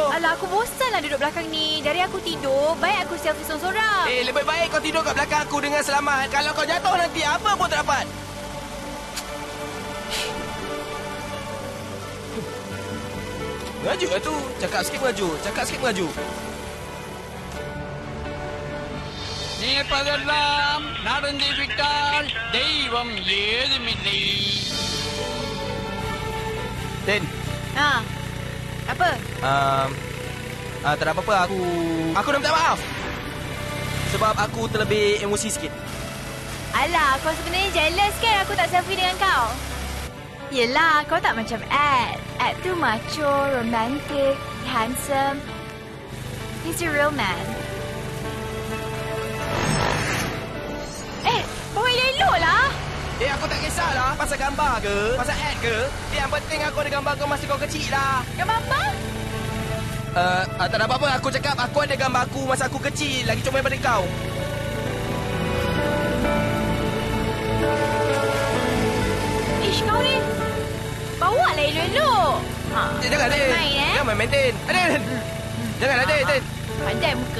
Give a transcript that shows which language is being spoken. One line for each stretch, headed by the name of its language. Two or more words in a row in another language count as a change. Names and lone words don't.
Malay: Alah, aku bosan lah duduk belakang ni. Dari aku tidur, baik aku selfie sorang-sorang. Lebih baik kau tidur kat belakang aku dengan selamat. Kalau kau jatuh nanti, apa pun tak dapat. Mengaju lah tu. Cakap sikit mengaju. Cakap sikit mengaju.
Tamil: நீ பதெல்லாம் நடந்து விட்டால் தெய்வம் ஏதுமில்லை.
English: Ten.
Malay: Apa? Tak ada apa-apa. Aku nak minta maaf. Sebab aku terlebih emosi sikit. Alah, kau sebenarnya jealous kan aku tak selfie dengan kau? Yelah, kau tak macam Ed. Ed tu
English: macho, romantic, handsome. He's a real man.
Malay: Kau elok lah. Aku tak kisahlah. Pasal gambar ke? Pasal ad ke? Yang penting aku ada gambar kau masa kau kecil lah. Gambar apa? Tak ada apa-apa. Aku cakap aku ada gambar aku masa aku kecil. Lagi comel daripada kau. Ish, kau ni. baik dulu. Jangan, Din. Main, Jangan main, Din. Din. Janganlah, Din. Din. Pandai muka.